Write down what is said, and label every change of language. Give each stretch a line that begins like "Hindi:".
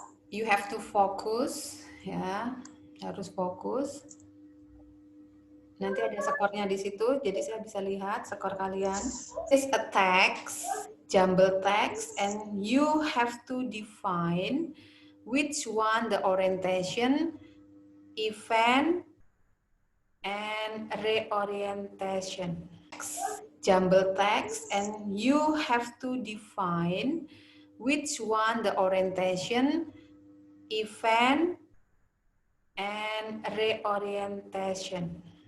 English: You have to focus,
Indonesian: ya, harus fokus. Nanti ada skornya di situ, jadi saya bisa lihat skor kalian.
English: This is a text,
Indonesian: jumble text,
English: and you have to define which one the orientation, event, and reorientation. jumble text and you have to define which one the orientation, event, and reorientation.